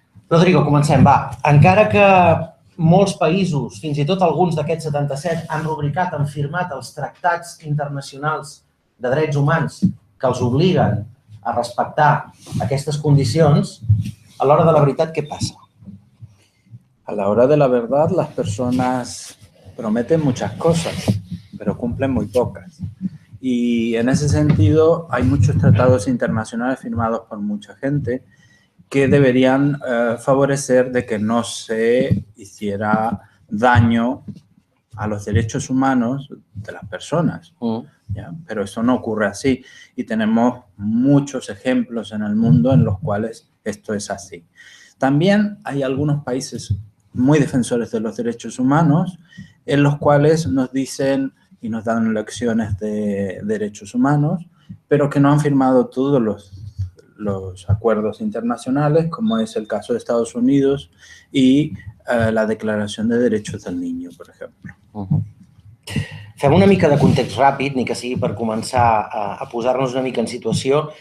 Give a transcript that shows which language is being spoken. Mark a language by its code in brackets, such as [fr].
[ca] Rodrigo, comencem, va. Encara que molts països, fins i tot alguns d'aquests 77, han rubricat, han firmat els tractats internacionals de drets humans que els obliguen a respectar aquestes condicions, a l'hora de la veritat, què passa? [es] A la hora de la verdad, las personas prometen muchas cosas, pero cumplen muy pocas. Y en ese sentido hay muchos tratados internacionales firmados por mucha gente que deberían favorecer de que no se hiciera daño a los derechos humanos de las personas. ¿Ya? Pero eso no ocurre así y tenemos muchos ejemplos en el mundo en los cuales esto es así. También hay algunos países muy defensores de los derechos humanos en los cuales nos dicen y nos dan lecciones de derechos humanos, pero que no han firmado todos los acuerdos internacionales, como es el caso de Estados Unidos y la Declaración de Derechos del Niño, por ejemplo. [ca] Fem una mica de context ràpid, ni que sigui per començar a posar-nos una mica en situació.